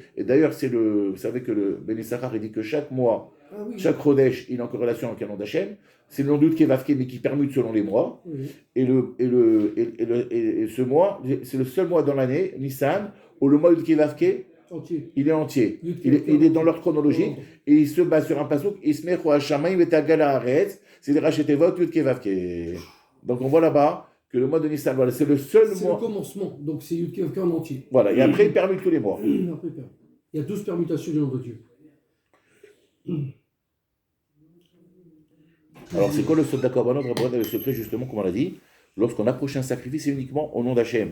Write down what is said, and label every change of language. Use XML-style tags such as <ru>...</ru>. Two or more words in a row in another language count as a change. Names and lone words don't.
<fr>Et d'ailleurs, vous savez que le Ben Issachar, il dit que chaque mois, chaque Chodesh, il est en corrélation avec un nom d'Hachem. C'est le nom d'Yudkevavke, mais qui permute selon les mois. Oui. Et ce mois, c'est le seul mois dans l'année, Nissan, où le mois Yudkevavke, il est entier. Il est dans l'ordre chronologique et il se base sur un pasuk.</fr> <he>ישמחו השמים ותגל הארץ,</he> <fr>c'est le Rachetevot Yudkevavke. Donc on voit là-bas que le mois de Nissan, voilà, c'est le seul mois. C'est le commencement, donc c'est Yudkevavke en entier. Voilà, et après il permute tous les mois. Il y a 12 permutations du nom de Dieu. Alors c'est quoi le Sod d'Akorbanot, le secret justement, comme on l'a dit, lorsqu'on approche un sacrifice, c'est uniquement au nom d'Hachem.</fr>